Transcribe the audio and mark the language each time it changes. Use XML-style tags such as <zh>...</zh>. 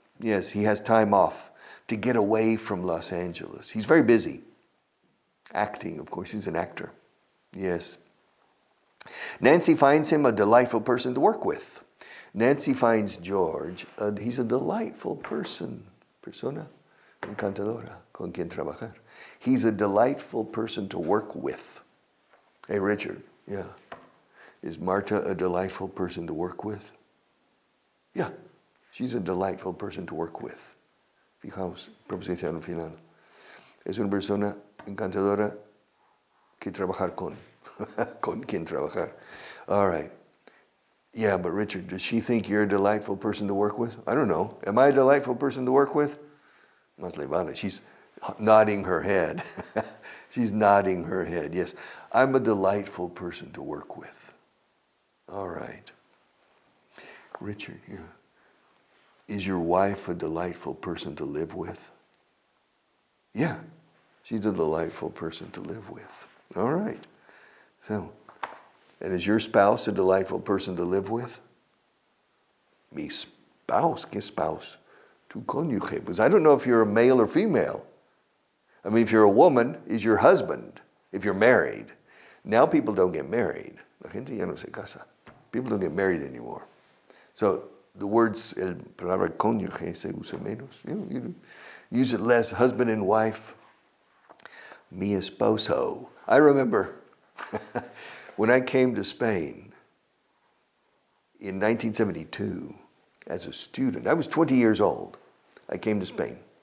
<en>Yes, he has time off to get away from Los Angeles. He's very busy. Acting, of course, he's an actor. Yes. Nancy finds him a delightful person to work with. Nancy finds George, he's a delightful person.</en> <es>Persona encantadora, con quien trabajar.</es> <en>He's a delightful person to work with. Hey, Richard, yeah. Is Marta a delightful person to work with? Yeah, she's a delightful person to work with.</en> <es>Fijaos, proposición final. Es una persona encantadora que trabajar con. Con quien trabajar. All right.</es> <en>Yeah, but Richard, does she think you're a delightful person to work with? I don't know. Am I a delightful person to work with?</en> <es>Más le vale.</es> <en>She's nodding her head. She's nodding her head. Yes, I'm a delightful person to work with. All right. Richard, yeah. Is your wife a delightful person to live with? Yeah, she's a delightful person to live with. All right. So, and is your spouse a delightful person to live with?</en> <es>Mi spouse, ¿qué spouse? Tu cónyuge.</es> <en>Because I don't know if you're a male or female. I mean, if you're a woman, is your husband, if you're married. Now people don't get married.</en> <es>La gente ya no se casa.</es> <en>People don't get married anymore. So the words,</en> <es>el palabra cónyuge se usa menos.</es> <en>You use it less, husband and wife.</en> <es>Mi esposo.</es> <en>I remember when I came to Spain in 1972 as a student, I was 20 years old. I came to Spain.</en>